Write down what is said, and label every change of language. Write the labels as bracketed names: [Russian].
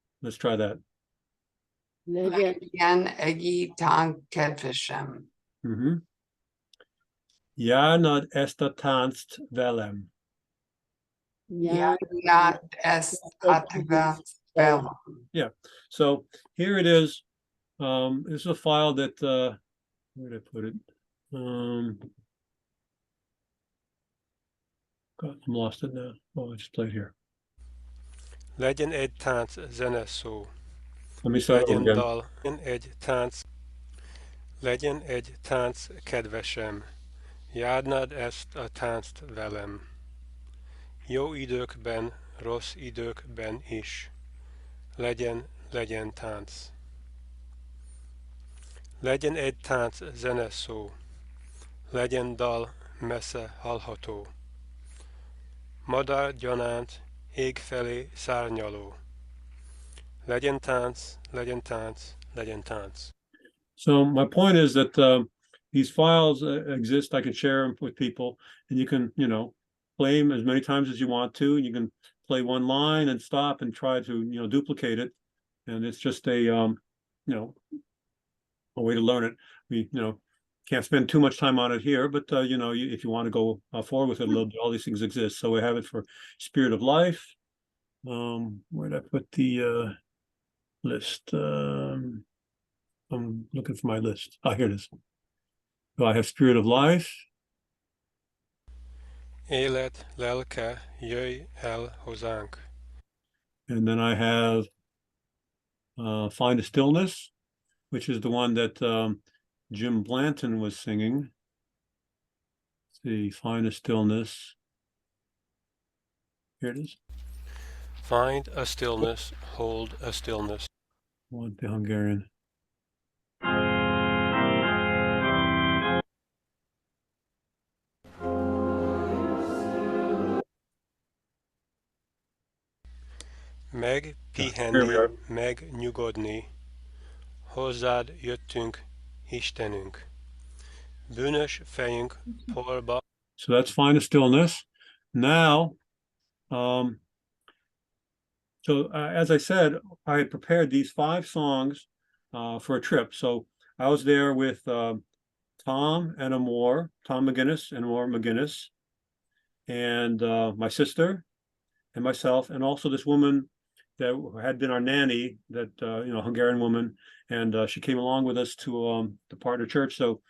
[English] Let's try that. [Hungarian] Legyen egy tánc, kedvesem. Járnád ezt a tánct velem. Járnád ezt a tánct velem. [English] Yeah. So here it is. This is a file that where did I put it? God, I'm lost it now. Oh, I just played here. [Hungarian] Legyen egy tánc, zene szó. [English] Let me start over [Hungarian] Legyen [English] again. [Hungarian] dal, legyen egy tánc, kedvesem. Járnád ezt a tánct velem. Jó időkben, rossz időkben is. Legyen tánc. Legyen egy tánc, zene szó. Legyen dal, messze hallható. Madár gyanánt, ég felé szárnyaló. Legyen tánc, legyen tánc, legyen tánc. [English] So my point is that these files exist. I can share them with people, and you can, play them as many times as you want to. You can play one line and stop and try to, duplicate it. And it's just a way to learn it. We, can't spend too much time on it here, but if you want to go forward with it a little bit, all these things exist. So we have it for Spirit of Life. Where did I put the list? I'm looking for my list. Oh, here it is. So I have Spirit of Life. [Hungarian] Élet, lelke, jöjj el hozzánk. [English] And then I have Find a Stillness, which is the one that Jim Blanton was singing. Let's see, Find a Stillness. Here it is. Find a stillness, hold a stillness. I want the Hungarian. [Hungarian] Megpihenni, megnyugodni. Hozzád jöttünk, Istenünk. Bűnös fejünk porba. [English] So that's Find a Stillness. Now, as I said, I had prepared these 5 songs for a trip. So I was there with Tom McGinnis and Amor McGinnis, and my sister and myself, and also this woman that had been our nanny, that Hungarian woman, and she came along with us to the partner church.